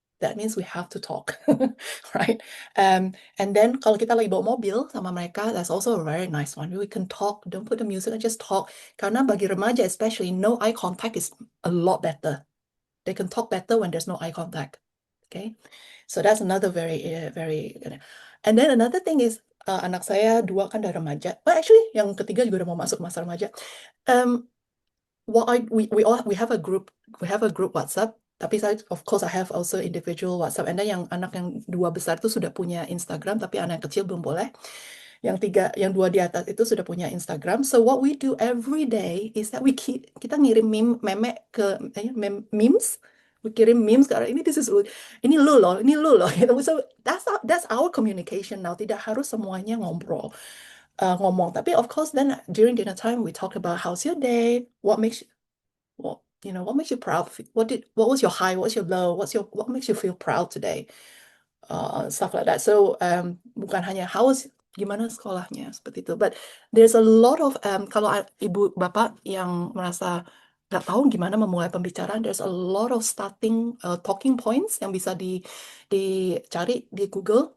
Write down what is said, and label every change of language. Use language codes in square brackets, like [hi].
[en] That means we have to talk, right? And then [id] kalau kita lagi bawa mobil sama mereka, [en] that's also a very nice one. We can talk, don't put the music and just talk. [id] Karena bagi remaja [en] especially, no eye contact is a lot better. They can talk better when there's no eye contact. Okay, so that's another very. [id] And then another thing is anak saya 2 kan udah remaja. Well, actually yang ketiga juga udah mau masuk masa remaja. [en] We have a group WhatsApp. [id] Tapi saya [en] of course I have also individual WhatsApp. [id] And then yang anak yang 2 besar itu sudah punya Instagram, tapi anak yang kecil belum boleh. Yang 2 di atas itu sudah punya Instagram. [en] So what we do every day is that [id] kita ngirim memes. We kirim memes karena ini lu loh. Gitu. [en] So that's our communication now. [id] Tidak harus semuanya ngomong. [en] Tapi of course then during dinner time we talk about how's your day, what makes you proud, what was your high, what's your low, what makes you feel proud today, stuff like that. So [id] bukan hanya gimana sekolahnya seperti itu, [en] but there's a lot of [id] kalau ibu bapak yang merasa nggak tahu gimana memulai pembicaraan, [en] there's a lot of starting talking points [id] yang bisa dicari di Google.